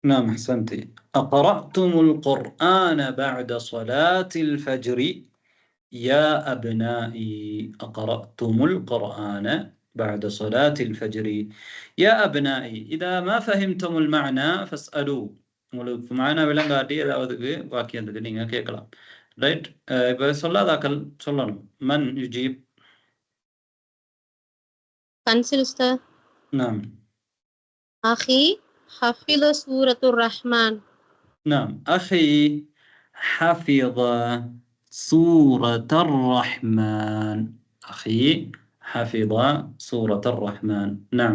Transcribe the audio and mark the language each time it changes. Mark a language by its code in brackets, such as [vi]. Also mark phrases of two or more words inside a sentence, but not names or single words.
[ar] نعم أحسنتي. أقرأتم القرآن بعد صلاة الفجر يا أبنائي. أقرأتم القرآن بعد صلاة الفجر يا أبنائي. إذا ما فهمتم المعنى فاسألوا. [ta] உங்களுக்கு معنى விளங்காட்டி ஏதாவது வாக்கியத்துக்கு நீங்க கேட்கலாம். ரைட். இப்போ சொல்லாதாக்கள் சொல்லணும். [ar] من يجيب. كنسل أستاذ. نعم. أخي حفظ سورة الرحمن. نعم أخي حفظ سورة الرحمن. أخي حفظ سورة الرحمن. نعم.